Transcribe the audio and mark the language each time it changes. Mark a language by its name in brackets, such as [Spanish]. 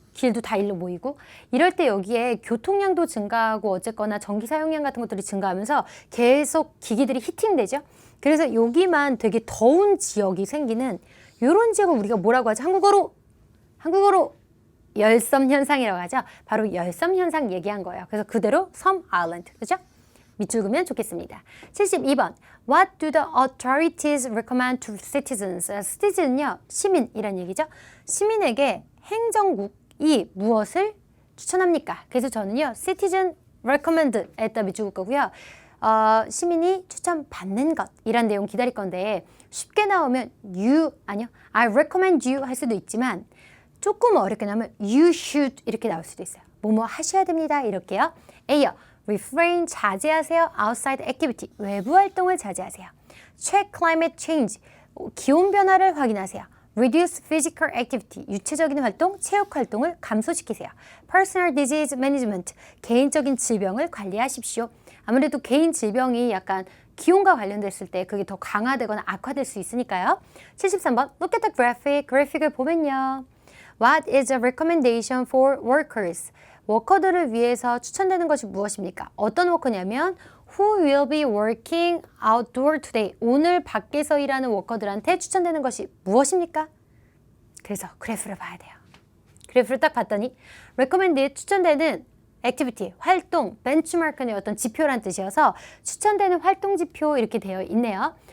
[Korean] 길도 다 일로 모이고 이럴 때 여기에 교통량도 증가하고 어쨌거나 전기 사용량 같은 것들이 증가하면서 계속 기기들이 히팅되죠. 그래서 여기만 되게 더운 지역이 생기는 이런 지역을 우리가 뭐라고 하죠? 한국어로 열섬 현상이라고 하죠. 바로 열섬 현상 얘기한 거예요. 그래서 그대로 섬 아일랜드. 그죠? 밑줄 그으면 좋겠습니다. 72번. [English] What do the authorities recommend to citizens? [Korean] citizen은요, 시민이란 얘기죠. 시민에게 행정국이 무엇을 추천합니까? 그래서 저는요, citizen recommend에다 밑줄 긋 거고요. 시민이 추천받는 것 이란 내용 기다릴 건데 쉽게 나오면 [English] I recommend you [Korean] 할 수도 있지만 조금 어렵게 나오면 [English] you should [Korean] 이렇게 나올 수도 있어요. 뭐뭐 하셔야 됩니다. 이렇게요. A요. refrain 자제하세요. [English] outside activity [Korean] 외부 활동을 자제하세요. [English] check climate change [Korean] 기온 변화를 확인하세요. [English] reduce physical activity [Korean] 유체적인 활동, 체육 활동을 감소시키세요. [English] personal disease management [Korean] 개인적인 질병을 관리하십시오. 아무래도 개인 질병이 약간 기온과 관련됐을 때 그게 더 강화되거나 악화될 수 있으니까요. [English] 73번 look at the graphic [Korean] 그래픽을 보면요. [English] What is a recommendation for workers? [Korean] 워커들을 위해서 추천되는 것이 무엇입니까? 어떤 워커냐면 [English] Who will be working outdoor today? [Korean] 오늘 밖에서 일하는 워커들한테 추천되는 것이 무엇입니까? 그래서 그래프를 봐야 돼요. 그래프를 딱 봤더니 recommended 추천되는 activity, 활동, benchmark는 어떤 지표란 뜻이어서 추천되는 활동 지표 이렇게 되어 있네요.